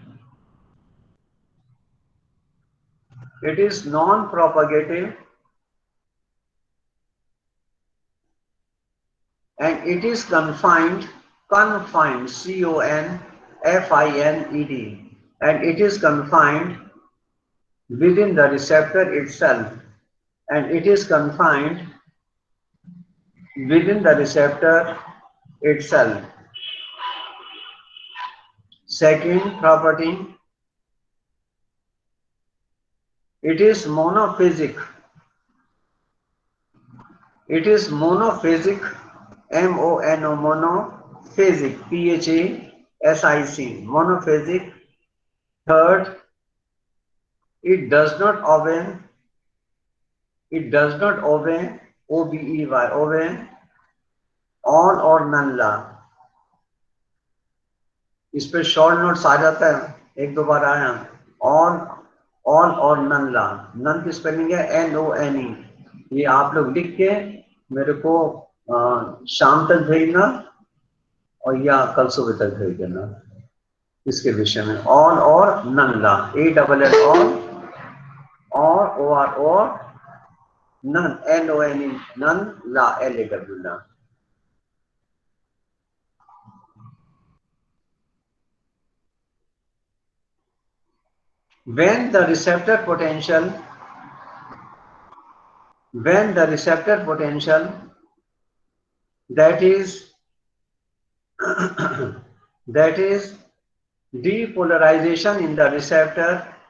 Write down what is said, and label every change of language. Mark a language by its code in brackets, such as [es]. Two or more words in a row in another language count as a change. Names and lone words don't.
[en] It is non-propagative and it is confined, C-O-N-F-I-N-E-D, and it is confined within the receptor itself, and it is confined within the receptor itself. Second property, it is monophasic. It is monophasic, M-O-N-O, monophasic, P-H-A-S-I-C, monophasic. Third, it does not obey, O-B-E-Y, obey all or none law. [hi] इस पे [en] short notes [hi] आ जाता है, एक दो बार आया, [en] all or none law. [hi] नन की स्पेलिंग है NONE. ये आप लोग लिख के मेरे को शाम तक भेजना और या कल सुबह तक भेज देना इसके विषय में. [en] all or none law, ALL all or none, NONE, none law, LAW ला. When the receptor potential that is depolarization in the receptor,